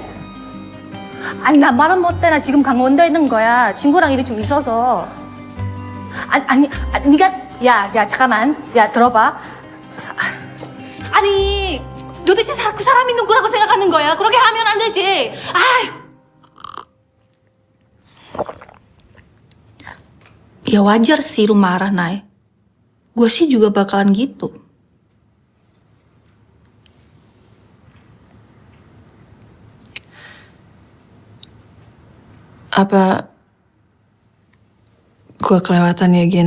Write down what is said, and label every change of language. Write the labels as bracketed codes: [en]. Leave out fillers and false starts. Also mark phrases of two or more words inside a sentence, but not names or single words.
[ko] 아니, 나 말은 못해. 나 지금 강원도에 있는 거야. 친구랑 일이 좀 있어서. 네가 야, 잠깐만. 야, 들어봐. 아니, 도대체 그 사람이 누구라고 생각하는 거야? 그렇게 하면 안 되지. [id] Ya wajar sih lu marah, Nay. Gue sih juga bakalan gitu. Apa gue kelewatan ya, Gin?